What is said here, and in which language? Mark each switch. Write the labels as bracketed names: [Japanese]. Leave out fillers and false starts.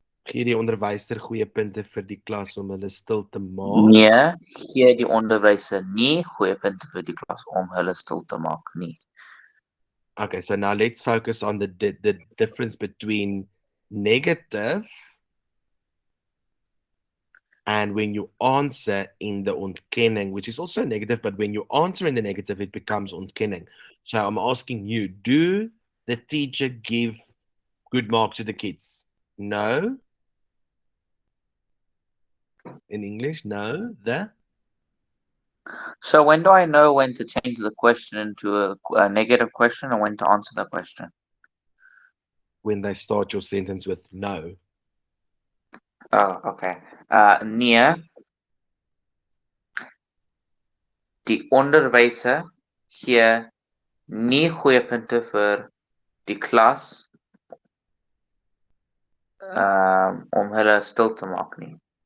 [Afrikaans] Gee die onderwyser goeie punte vir die klas om hulle stil te maak? Nee, gee die onderwyser nie goeie punte vir die klas om hulle stil te maak nie. [English] Okay, so now let's focus on the difference between negative and when you answer in the ontkenning, which is also negative, but when you answer in the negative, it becomes ontkenning. So I'm asking you, do the teacher give good marks to the kids? No. In English, no. So when do I know when to change the question into a negative question and when to answer the question? When they start your sentence with no. Oh, okay. [Afrikaans] Nee, die onderwyser gee nie goeie punte vir die klas om hulle stil te maak nie.